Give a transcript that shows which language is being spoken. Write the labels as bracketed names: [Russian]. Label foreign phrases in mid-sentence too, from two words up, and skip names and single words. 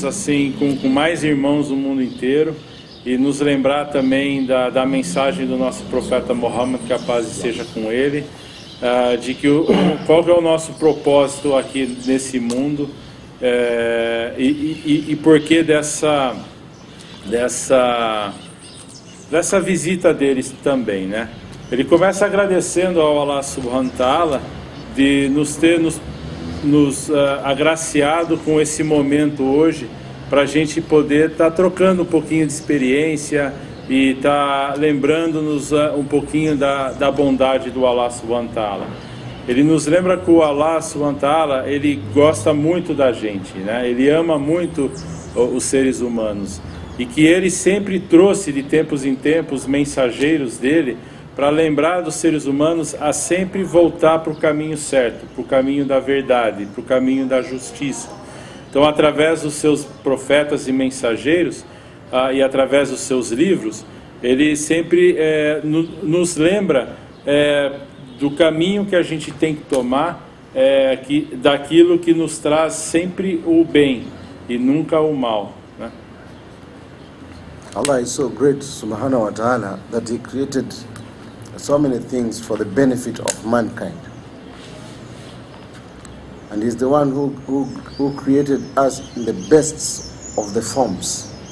[Portuguese] assim com mais irmãos do mundo inteiro, e nos lembrar também da mensagem do nosso profeta Muhammad, que a paz esteja com ele, de que qual que é o nosso propósito aqui nesse mundo, e por que dessa visita deles também, né? Ele começa agradecendo ao Allah [Arabic] سبحانه وتعالى [Portuguese] de nos ter agraciado com esse momento hoje, para a gente poder estar trocando um pouquinho de experiência e estar lembrando-nos um pouquinho da bondade do Allah [Arabic] سبحانه وتعالى. [Portuguese] Ele nos lembra que o Allah [Arabic] سبحانه وتعالى, [Portuguese] Ele gosta muito da gente, né? Ele ama muito os seres humanos, e que Ele sempre trouxe de tempos em tempos mensageiros dele para lembrar dos seres humanos a sempre voltar para o caminho certo, para o caminho da verdade, para o caminho da justiça. Então, através dos seus profetas e mensageiros, e através dos seus livros, ele sempre nos lembra do caminho que a gente tem que tomar, daquilo que nos traz sempre o bem e nunca o mal, né? [English] Allah is so great, [Arabic] سبحانه وتعالى, [English] that He created so many things for the benefit of mankind. And He's the one who created us in the best of the forms.